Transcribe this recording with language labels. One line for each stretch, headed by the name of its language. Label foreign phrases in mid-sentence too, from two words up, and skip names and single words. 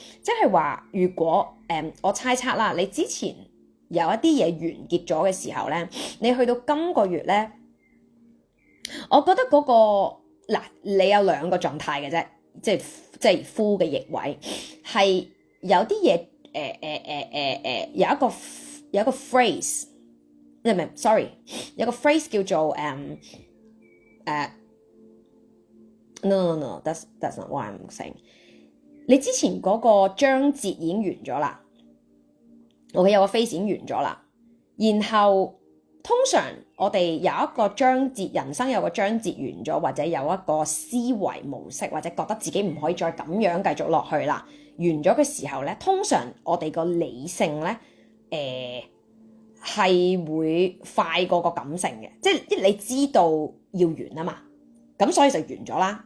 Cantonese: 即係話如果我猜測啦，你之前有一啲嘢完結咗嘅時候咧，你去到今個月咧，我覺得嗰個嗱，你有2個狀態嘅啫。即係 Full 嘅逆位，係有啲嘢有一個 phrase 唔係，sorry，有個 phrase 叫做
English: no，that's not what I'm saying。
Cantonese: 你之前嗰個章節已經完咗啦，OK， 有個 phase 已經完咗啦，然後通常我哋有一個章節，人生有個章節完咗，或者有一個思維模式，或者覺得自己唔可以再咁樣繼續落去啦，完咗嘅時候咧，通常我哋個理性咧，係會快過個感性嘅，即係你知道要完啊嘛，咁所以就完咗啦。